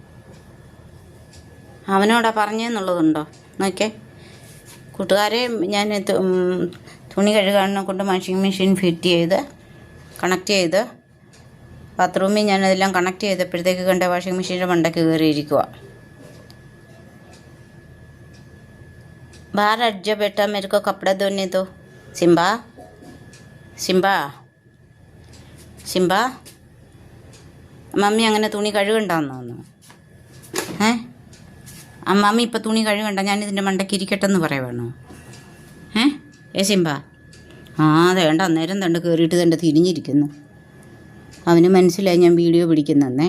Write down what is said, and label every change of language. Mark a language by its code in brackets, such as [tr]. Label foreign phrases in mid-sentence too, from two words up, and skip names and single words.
[ml] അവനോടാ പറഞ്ഞെന്നുള്ളതുണ്ടോ നോക്കേ. കൂട്ടുകാരെ, ഞാൻ തുണി കഴുകാനെ കൊണ്ട് [en] washing machine [ml] ഫിറ്റ് ചെയ്ത് കണക്ട് ചെയ്ത് ബാത്റൂമിൽ ഞാനതെല്ലാം കണക്ട് ചെയ്തപ്പോഴത്തേക്ക് കണ്ട വാഷിംഗ് മെഷീൻ്റെ മണ്ടയ്ക്ക് കയറിയിരിക്കുക. [hi] बाहर हट जा बेटा, मेरे को कपड़ा धोने दो. [ml] सिम्बा सिम्बा സിംബ, മമ്മി അങ്ങനെ തുണി കഴുകണ്ടെന്ന് തോന്നുന്നു. മമ്മി ഇപ്പം തുണി കഴുകണ്ട, ഞാനിതിൻ്റെ മണ്ടയ്ക്ക് ഇരിക്കട്ടെ എന്ന് പറയുവാണോ? സിംബ, അത് വേണ്ട. അന്നേരം തണ്ട് കയറിയിട്ട് തണ്ട് തിരിഞ്ഞിരിക്കുന്നു. അവന് മനസ്സിലായി ഞാൻ വീഡിയോ പിടിക്കുന്നേ.